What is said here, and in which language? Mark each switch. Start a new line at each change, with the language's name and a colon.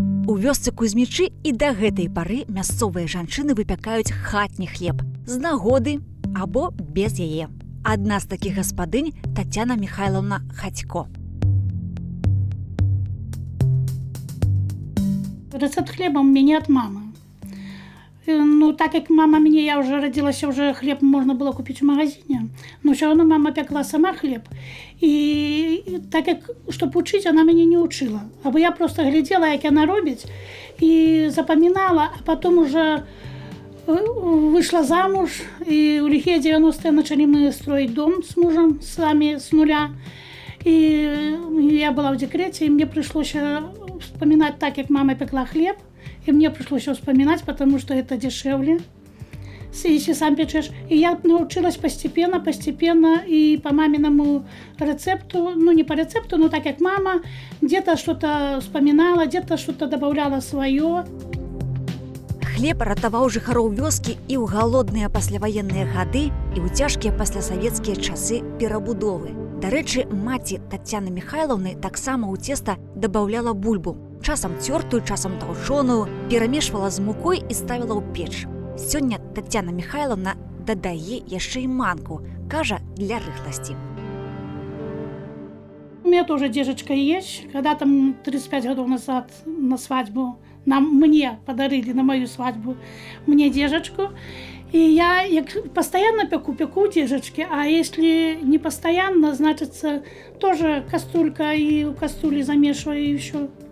Belarusian: У вёсцы Кузьмічы і да гэтай пары мясцовыя жанчыны выпякаюць хатні хлеб з нагоды або без яе. Адна з такіх гаспадынь Тацяна Міхайлаўна Хадзько.
Russian: Рецепт хлеба у меня от мамы. Ну, так как мама мне, я уже родилась, уже хлеб можно было купить в магазине, но все равно мама пекла сама хлеб. И так как, чтобы учить, она меня не учила. А я просто глядела, как она робить, и запоминала, а потом уже вышла замуж, и в лихие 90-е начали мы строить дом с мужем, сами, с нуля. И я была в декрете, и мне пришлось вспоминать так, как мама пекла хлеб. И мне пришлось его вспоминать, потому что это дешевле, если сам печешь. И я научилась постепенно, и по маминому рецепту, ну не по рецепту, но так как мама, где-то что-то вспоминала, где-то что-то добавляла свое.
Belarusian: Хлеб ратаваў жыхароў вёскі і ў галодныя пасляваенныя гады, і ў цяжкія паслясавецкія часы перабудовы. Дарэчы, маці Тацяны Міхайлаўны таксама ў цеста дабаўляла бульбу. Часам цёртую, часам таўчоную, перамешвала з мукой і ставіла ў печ. Сёння Тацяна Міхайлаўна дадае яшчэ і манку, кажа, для рыхласці.
Russian: У меня тоже дежечка есть. Когда там 35 годов назад на свадьбу мне подарили на мою свадьбу мне дежечку. И я постоянно пеку дежечки, а если не постоянно, значит, тоже кастрюлька, и в кастрюле замешиваю еще.